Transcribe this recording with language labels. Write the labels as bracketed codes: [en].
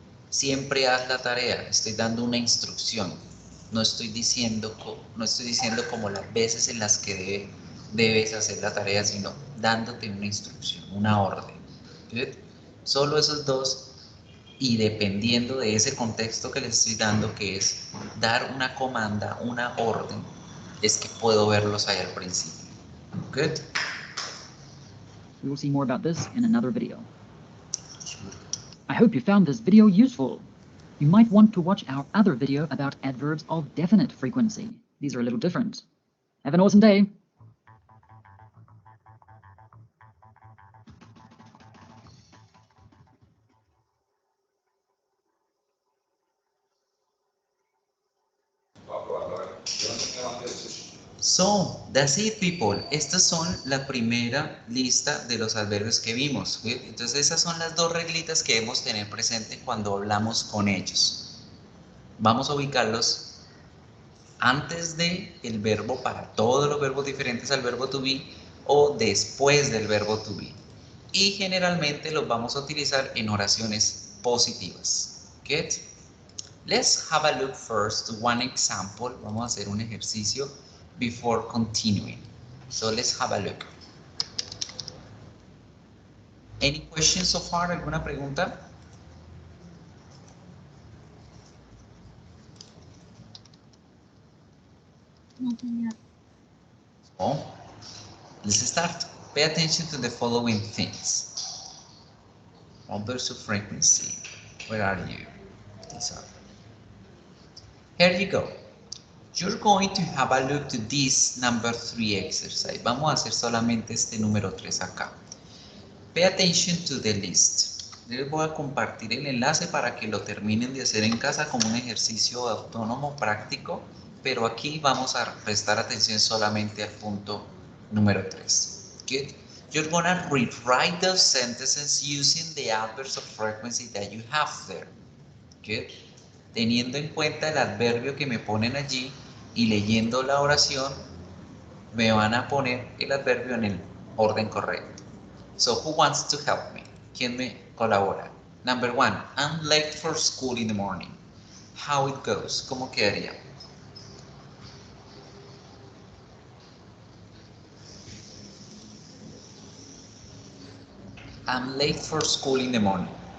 [es] Siempre haz la tarea. Estoy dando una instrucción. No estoy diciendo como las veces en las que debes hacer la tarea, sino dándote una instrucción, una orden. ¿Sí? Solo esos dos, y dependiendo de ese contexto que les estoy dando, que es dar una comanda, una orden, es que puedo verlos ahí al principio. [en] Good? We will see more about this in another video. I hope you found this video useful. You might want to watch our other video about adverbs of definite frequency. These are a little different. Have an awesome day. So, that's it, people. [es] Estas son la primera lista de los adverbios que vimos. ¿Sí? Entonces, esas son las dos reglitas que debemos tener presente cuando hablamos con ellos. Vamos a ubicarlos antes de el verbo para todos los verbos diferentes al verbo to be o después del verbo to be. Y generalmente los vamos a utilizar en oraciones positivas. [en] Get? Let's have a look first to one example. [es] Vamos a hacer un ejercicio before continuing. [en] So let's have a look. Any questions so far? ¿Alguna pregunta? [es] No, señor. [en] Oh, let's start. Pay attention to the following things. Adverbs of frequency. Where are you? These are. Here you go. You're going to have a look to this number 3 exercise. [es] Vamos a hacer solamente este número 3 acá. [en] Pay attention to the list. [es] Les voy a compartir el enlace para que lo terminen de hacer en casa como un ejercicio autónomo práctico, pero aquí vamos a prestar atención solamente al punto número 3. [en] Good. You're gonna rewrite those sentences using the adverbs of frequency that you have there. Good. [es] Teniendo en cuenta el adverbio que me ponen allí y leyendo la oración, me van a poner el adverbio en el orden correcto. [en] So, who wants to help me? ¿Quién me colabora? Number 1, I'm late for school in the morning. How it goes? ¿Cómo quedaría? I'm late for school in the morning.